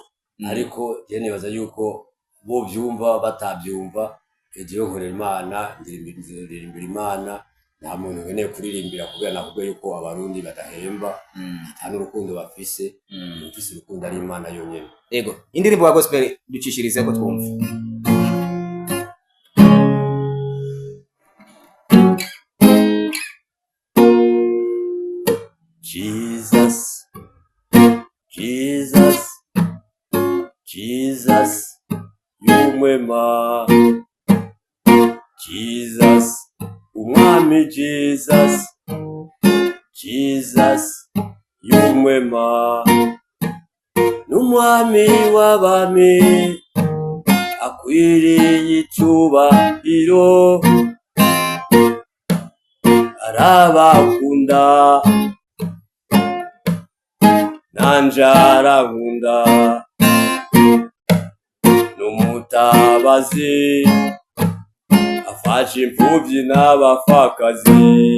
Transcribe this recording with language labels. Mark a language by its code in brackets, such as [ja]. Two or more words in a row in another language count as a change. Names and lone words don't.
[rn] Ariko je nibaza yuko bo byumva batabyumva, ejo nkorera Imana, ndirimbira Imana. Nta muntu nkeneye kuririmbira kubera navuga yuko abarundi badahemba, nta n'urukundo bafise. Ufise urukundo ari Imana yonyene. Ego, indirimbo ya gospel ducishirize ko twumva. Jesus, Jesus, Jesus, yumwema. Jesus, umwami Jesus, Jesus, yumwema. N'umwami w'abami, akwiriye icyubahiro, arabakunda nanje arankunda, n'umutabazi afashe imfubyi n'abapfakazi.